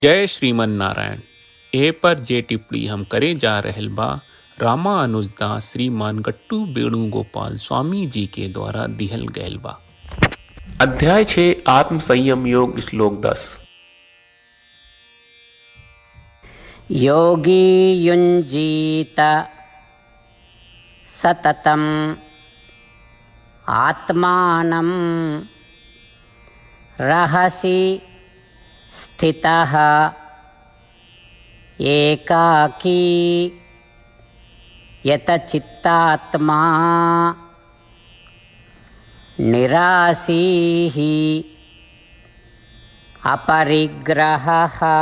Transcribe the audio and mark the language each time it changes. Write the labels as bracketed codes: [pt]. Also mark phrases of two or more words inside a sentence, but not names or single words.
[bho] जय श्रीमन नारायण। ए पर जे टिप्पणी हम करे जा रहल बा रामानुजदास श्रीमान गट्टू वेणुगोपाल स्वामी जी के द्वारा दिहल गयल बा। अध्याय 6 आत्म संयम योग श्लोक 10। [sa] योगी युञ्जीत सततम् आत्मानं रहसि स्थितः एकाकी यतचित्तात्मा निराशीः अपरिग्रहः।